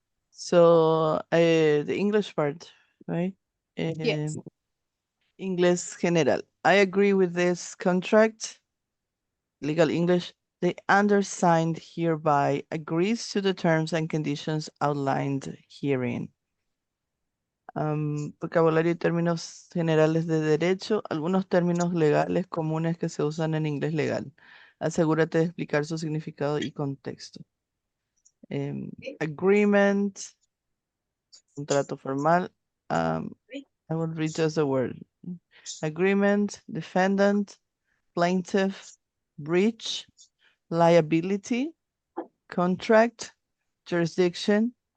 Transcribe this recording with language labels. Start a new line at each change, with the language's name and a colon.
English: So the English part, right? Yes.
Spanish: Inglés general.
English: I agree with this contract. Legal English. The undersigned hereby agrees to the terms and conditions outlined herein.
Spanish: Vocabulario y términos generales de derecho, algunos términos legales comunes que se usan en inglés legal. Asegúrate de explicar su significado y contexto. Agreement, contrato formal.
English: I will read just the word. Agreement, defendant, plaintiff, breach, liability, contract, jurisdiction.